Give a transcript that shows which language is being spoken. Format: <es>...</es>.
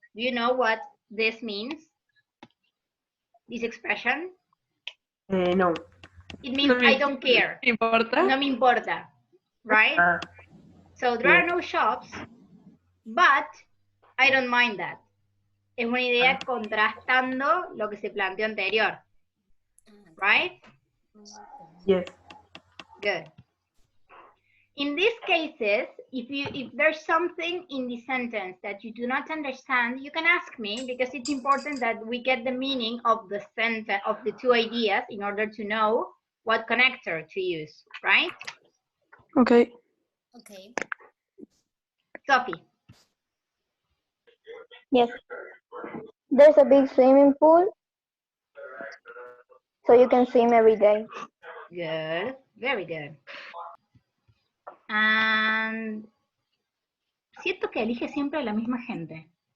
<en>Do you know what this means? This expression? No. It means I don't care.</en> <es>No me importa.</es> <en>Right? So there are no shops, but I don't mind that.</en> <es>Es una idea contrastando lo que se planteó anterior.</es> <en>Right? Yes. Good. In these cases, if there's something in the sentence that you do not understand, you can ask me because it's important that we get the meaning of the sentence of the two ideas in order to know what connector to use, right? Okay. Okay. Sophie. Yes. There's a big swimming pool, so you can swim every day. Good. Very good.</en> <es>And siento que elige siempre la misma gente.</es>